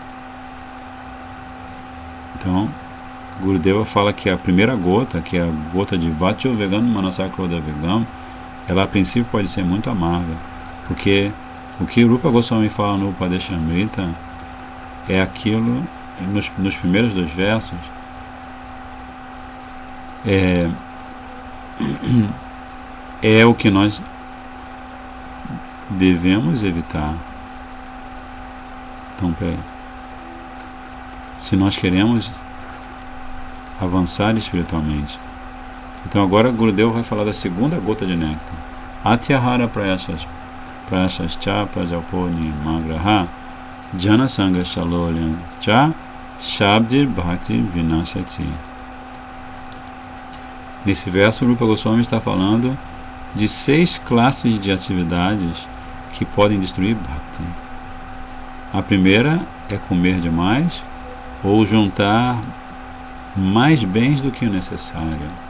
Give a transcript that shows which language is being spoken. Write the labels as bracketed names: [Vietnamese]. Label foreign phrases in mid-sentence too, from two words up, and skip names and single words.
[Portuguese] Então, Gurudeva fala que a primeira gota, que é a gota de [Sanskrit] वचो वेगम् मनसक्रोद वेगम्, [Portuguese] ela a princípio pode ser muito amarga, porque o que Rupa Goswami fala no Upadeshamrita é aquilo, nos primeiros 2 versos, é o que nós devemos evitar. Então, peraí. Se nós queremos avançar espiritualmente. Então agora Gurudeva vai falar da segunda gota de néctar. [Sanskrit] अत्याहार प्रयासस् च प्रजपोनि मग्रह जन सङ्ग शलोल्यन् च शब्दिर् भक्ति विनशति. [Portuguese] Nesse verso, Rupa Goswami está falando de 6 classes de atividades que podem destruir bhakti. A primeira é comer demais ou juntar mais bens do que o necessário.